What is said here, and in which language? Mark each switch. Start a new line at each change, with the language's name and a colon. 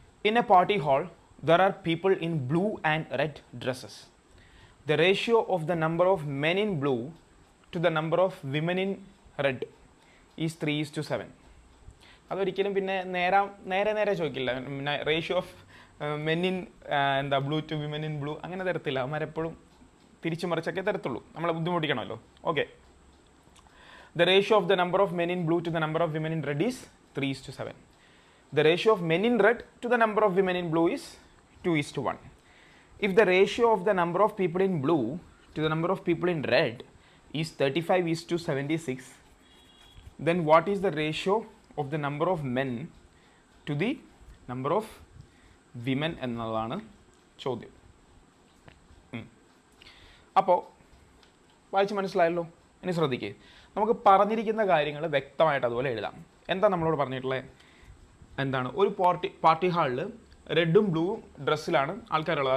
English: In a party hall there are people in blue and red dresses. The ratio of the number of men in blue to the number of women in red is 3:7.
Malayalam: അതൊരിക്കലും പിന്നെ നേരെ ചോദിക്കില്ല.
English: ratio of men in എന്താ blue to women in blue
Malayalam: അങ്ങനെ തരത്തില്ല. അവന്മാരെപ്പോഴും തിരിച്ചു മറിച്ചൊക്കെ തരത്തുള്ളൂ, നമ്മളെ ബുദ്ധിമുട്ടിക്കണമല്ലോ.
English: Okay, the ratio of the number of men in blue to the number of women in red is 3:7. The ratio of men in red to the number of women in blue is 2:1. If the ratio of the number of people in blue to the number of people in red is 35:76, then what is the ratio of the number of men to the number of women
Malayalam: എന്നതാണ് ചോദ്യം. അപ്പോൾ വായിച്ച് മനസ്സിലായല്ലോ. ഇനി ശ്രദ്ധിക്കുക, നമുക്ക് പറഞ്ഞിരിക്കുന്ന കാര്യങ്ങൾ വ്യക്തമായിട്ട് അതുപോലെ എഴുതാം. എന്താ നമ്മളോട് പറഞ്ഞിട്ടുള്ളത്? എന്താണ്, ഒരു പാർട്ടി ഹാളിൽ റെഡും ബ്ലൂവും ഡ്രസ്സിലാണ് ആൾക്കാരുള്ളത്.